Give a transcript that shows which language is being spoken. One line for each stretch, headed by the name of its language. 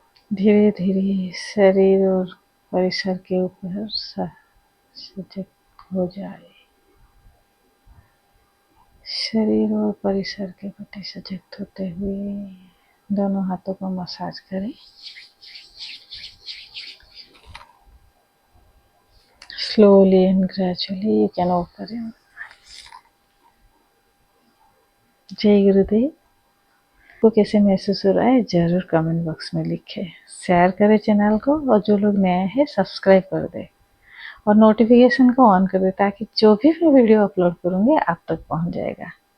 Hindi: धीरे धीरे शरीर और परिसर के ऊपर सजग हो जाए। शरीर और परिसर के प्रति सजग होते हुए दोनों हाथों को मसाज करें।
English: Slowly and gradually you can open it.
Hindi: जय गुरुदेव। आपको कैसे महसूस हो रहा है जरूर कमेंट बॉक्स में लिखें। शेयर करें चैनल को और जो लोग नए हैं सब्सक्राइब कर दें और नोटिफिकेशन को ऑन कर दें ताकि जो भी मैं वीडियो अपलोड करूँगी आप तक पहुँच जाएगा।